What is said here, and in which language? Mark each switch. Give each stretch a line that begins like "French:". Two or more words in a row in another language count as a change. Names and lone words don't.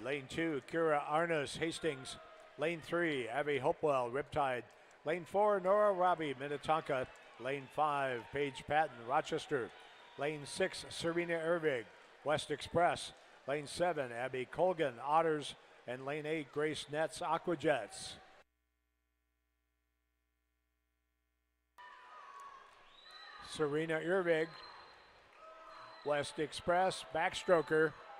English: Lane 2, Kira Arnus, Hastings. Lane 3, Abby Hopewell, Riptide. Lane 4, Nora Robbie, Minnetonka. Lane 5, Paige Patton, Rochester. Lane 6, Serena Ervig, West Express. Lane 7, Abby Colgan, Otters. And lane 8, Grace Nets, Aquajets. Serena Ervig, West Express, backstroker.